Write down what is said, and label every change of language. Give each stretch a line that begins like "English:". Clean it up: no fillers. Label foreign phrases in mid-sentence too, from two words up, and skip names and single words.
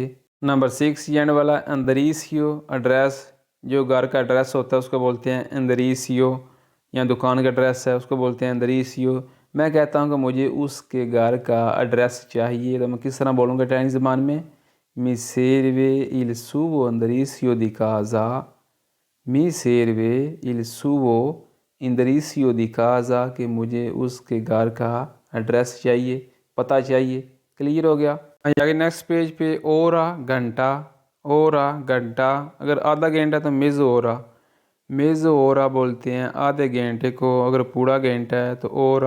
Hindi: नंबर 6 एंड वाला अंदरीसियो, एड्रेस, जो घर का एड्रेस होता है उसको बोलते हैं अंदरीसियो, या दुकान का एड्रेस है उसको बोलते हैं अंदरीसियो। मैं कहता हूँ कि मुझे उसके घर का एड्रेस चाहिए तो मैं किस तरह बोलूँगा इटालियन ज़बान में,
Italian: mi serve il suo indirizzo di casa, mi serve il suo indirizzo di casa,
Hindi: कि मुझे उसके घर का एड्रेस चाहिए, पता चाहिए। क्लियर हो गया। आगे
English: next page
Hindi: पे ओरा घंटा, ओरा घंटा, अगर आधा घंटा तो
Italian: mezz'ora, mezz'ora
Hindi: बोलते हैं आधे घंटे को। अगर पूरा घंटा है तो ओरा।